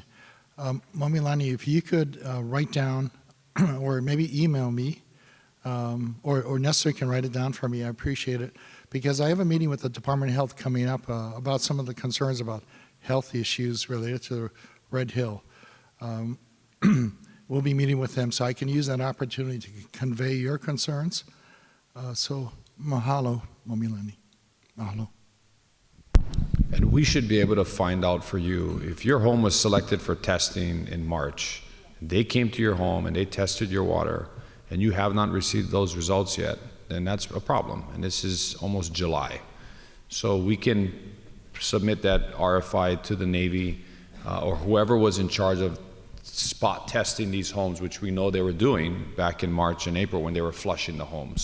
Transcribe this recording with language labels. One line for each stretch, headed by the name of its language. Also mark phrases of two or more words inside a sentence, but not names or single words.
English: Mamilani, if you could write down or maybe email me, or Nestor can write it down for me, I appreciate it, because I have a meeting with the Department of Health coming up about some of the concerns about health issues related to Red Hill. We'll be meeting with them, so I can use that opportunity to convey your concerns. So mahalo, Mamilani. Mahalo. And we should be able to find out for you, if your home was selected for testing in March, they came to your home and they tested your water, and you have not received those results yet, then that's a problem. And this is almost July. So we can submit that RFI to the Navy or whoever was in charge of spot testing these homes, which we know they were doing back in March and April when they were flushing the homes.